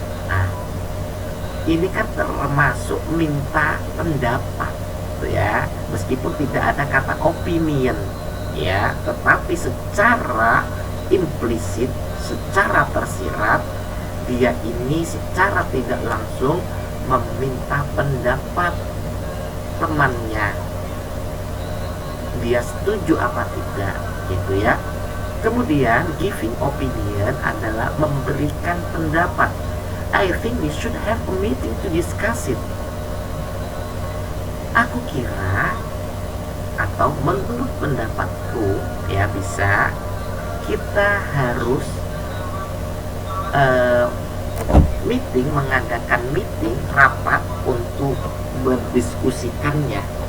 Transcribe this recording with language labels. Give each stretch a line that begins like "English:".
Indonesian: Nah, ini kan termasuk minta pendapat, ya, meskipun tidak ada kata opinion, ya, tetapi secara implisit, secara tersirat, dia ini secara tidak langsung meminta pendapat temannya, dia setuju apa tidak, gitu ya. Kemudian giving opinion adalah memberikan pendapat.
English: I think we should have a meeting to discuss it.
Indonesian: Aku kira, atau menurut pendapatku, ya, bisa, kita harus meeting, mengadakan meeting, rapat untuk mendiskusikannya.